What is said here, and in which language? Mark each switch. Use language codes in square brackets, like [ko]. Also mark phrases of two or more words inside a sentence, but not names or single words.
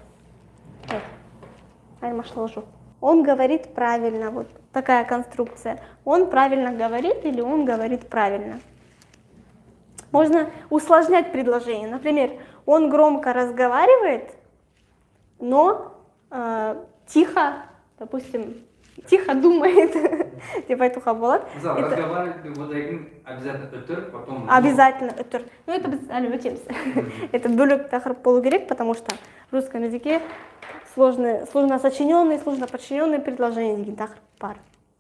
[ru] Он говорит правильно, вот такая конструкция. Он правильно говорит или он говорит правильно. Можно усложнять предложение. Например, он громко разговаривает, но тихо, допустим, тихо думает. Типа это болады. Разговаривать обязательно өтір, потом... [kk] Обязательно өтір. [ru] Ну это [kk] біз әлі өтеміз. Это бөлек тақырып болу керек, [ru] потому что в русском языке сложно сочиненные, сложно подчиненные предложения [kk] деген тақырып бар.